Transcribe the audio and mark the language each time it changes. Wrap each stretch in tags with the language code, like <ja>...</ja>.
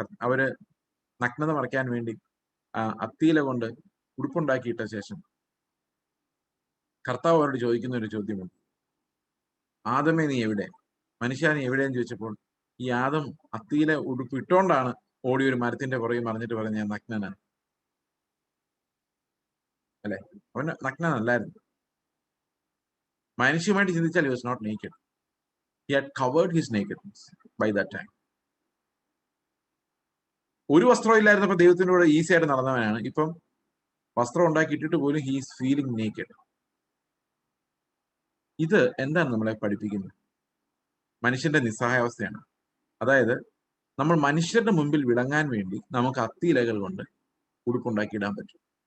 <ml>അവര് നഗ്നത മറയ്ക്കാൻ വേണ്ടി അത്തിയില കൊണ്ട് ഉടുപ്പുണ്ടാക്കിയിട്ട ശേഷം കർത്താവ് അവരോട് ചോദിക്കുന്ന ഒരു ചോദ്യമുണ്ട്, ആദമേ നീ എവിടെ, മനുഷ്യ നീ എവിടെയെന്ന് ചോദിച്ചപ്പോൾ ഈ ആദം അത്തിയിലെ ഉടുപ്പ് ഇട്ടോണ്ടാണ് ഓടി ഒരു മരത്തിന്റെ പുറകെ മറിഞ്ഞിട്ട് പറഞ്ഞ ഞാൻ നഗ്നനാണ് അല്ലെ. അവൻ നഗ്നനല്ലായിരുന്നു. മനുഷ്യമായിട്ട് ചിന്തിച്ചാൽ</ml> <en>he was not naked. He had covered his nakedness by that time.</en> <ml>ഒരു വസ്ത്രം ഇല്ലായിരുന്നപ്പോൾ ദൈവത്തിന്റെ കൂടെ ഈസി ആയിട്ട് നടന്നവനാണ്. ഇപ്പം വസ്ത്രം ഉണ്ടാക്കിയിട്ടിട്ട് പോലും</ml> <en>he is feeling naked.</en> <ml>ഇത് എന്താണ് നമ്മളെ പഠിപ്പിക്കുന്നത്? മനുഷ്യന്റെ നിസ്സഹായാവസ്ഥയാണ്. അതായത് നമ്മൾ മനുഷ്യരുടെ മുമ്പിൽ വിളങ്ങാൻ വേണ്ടി നമുക്ക് അത്തിയിലകൾ കൊണ്ട് ഉടുപ്പുണ്ടാക്കിയിടാൻ പറ്റും.</ml>